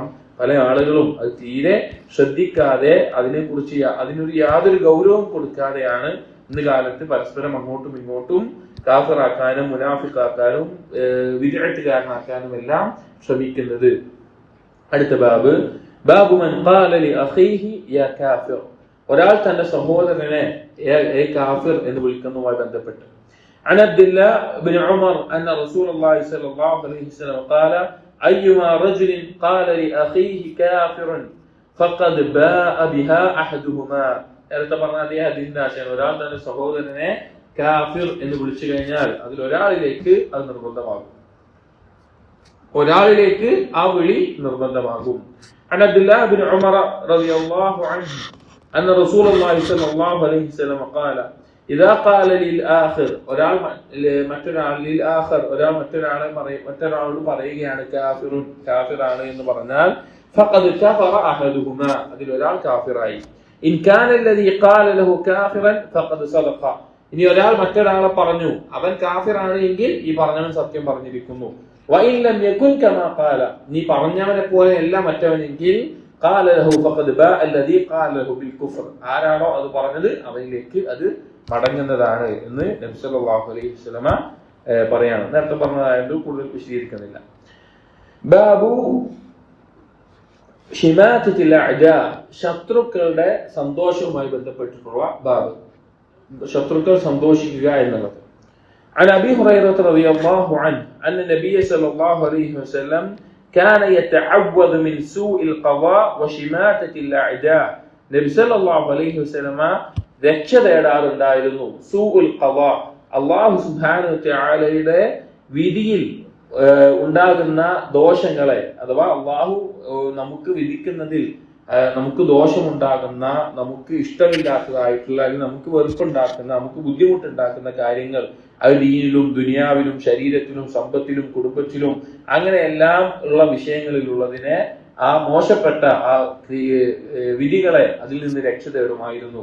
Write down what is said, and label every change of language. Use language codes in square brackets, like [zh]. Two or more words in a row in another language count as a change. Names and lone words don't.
[ml] പല ആളുകളും അത് തീരെ ശ്രദ്ധിക്കാതെ അതിനൊരു യാതൊരു ഗൗരവം കൊടുക്കാതെയാണ് ഇന്ന് കാലത്ത് പരസ്പരം അങ്ങോട്ടും ഇങ്ങോട്ടും കാഫിറാക്കാനും മുനാഫിഖാക്കാനും വിദ്അത്തുകാരനാക്കാനും എല്ലാം ശ്രമിക്കുന്നത്. അടുത്ത [ar] باب من قال لأخيه يا كافر, [ml] ഒരാൾ തന്റെ സഹോദരനെ കാഫിർ എന്ന് വിളിക്കുന്നതുമായി ബന്ധപ്പെട്ട്. [ar] عن عبد الله بن عمر أن رسول الله صلى الله عليه وسلم قال أيما رجل قال لأخيه كافر فقد باء بها أحدهما. [ml] നേരത്തെ പറഞ്ഞ അതേ ഹദീസിന്റെ ആശയം, ഒരാൾ തന്റെ സഹോദരനെ കാഫിർ എന്ന് വിളിച്ചു കഴിഞ്ഞാൽ അതിൽ ഒരാളിലേക്ക് അത് നിർബന്ധമാകും, ഒരാളിലേക്ക് ആ വിളി നിർബന്ധമാകും. [ar] عن عبد الله بن عمر رضي الله عنه أن رسول الله صلى الله عليه وسلم قال إذا قال للآخر [ml] ഒരാൾ മറ്റൊരാളോട് പറയുകയാണ് കാഫിറാണ് എന്ന് പറഞ്ഞാൽ [ar] فقد كفر أحدهما, [ml] അതിൽ ഒരാൾ കാഫിറായി. [ar] إن كان الذي قال له كافرا فقد صدق, [ml] ഇനി ഒരാൾ മറ്റൊരാളെ പറഞ്ഞു അവൻ കാഫിറാണ് എങ്കിൽ ഈ പറഞ്ഞവൻ സത്യം പറഞ്ഞിരിക്കുന്നു. [ar] وإن لم يكن كما قال, [ml] നീ പറഞ്ഞവനെ പോലെ അല്ല മറ്റവനെങ്കിൽ [ar] قال له فقد باء الذي قال له بالكفر, [ml] ആരാണോ അത് പറഞ്ഞത് അവനിലേക്ക് അത് മടങ്ങുന്നതാണ് എന്ന് നബി [ar] صلى الله عليه وسلم [ml] പറയാണ്. നേരത്തെ പറഞ്ഞതായത് കൂടുതൽ വിശദീകരിക്കുന്നില്ല. [ar] باب شماتة الأعداء, [ml] ശത്രുക്കളുടെ സന്തോഷവുമായി ബന്ധപ്പെട്ടിട്ടുള്ള ബാബ്, ശത്രുക്കൾ സന്തോഷിക്കുക എന്നുള്ളത്. [ar] عن أبي هريرة رضي الله عنه أن النبي صلى الله عليه وسلم كان يتعوذ من سوء القضاء وشماتة الأعداء. [ml] നബി [ar] صلى الله عليه وسلم [ml] രക്ഷ തേടാറുണ്ടായിരുന്നു [ar] سوء القضاء, [ml] അല്ലാഹു സുബ്ഹാനഹു വ തആലയുടെ വിധിയിൽ ഉണ്ടാകുന്ന ദോഷങ്ങളെ, അഥവാ അള്ളാഹു നമുക്ക് വിധിക്കുന്നതിൽ നമുക്ക് ദോഷമുണ്ടാകുന്ന, നമുക്ക് ഇഷ്ടമില്ലാത്തതായിട്ടുള്ള, അല്ലെങ്കിൽ നമുക്ക് വെറുപ്പുണ്ടാക്കുന്ന, നമുക്ക് ബുദ്ധിമുട്ടുണ്ടാക്കുന്ന കാര്യങ്ങൾ, അത് ദീനിലും ദുനിയാവിലും ശരീരത്തിലും സമ്പത്തിലും കുടുംബത്തിലും അങ്ങനെയെല്ലാം ഉള്ള വിഷയങ്ങളിലുള്ളതിനെ, ആ മോശപ്പെട്ട ആ വിധികളെ അതിൽ നിന്ന് രക്ഷ തേടുമായിരുന്നു.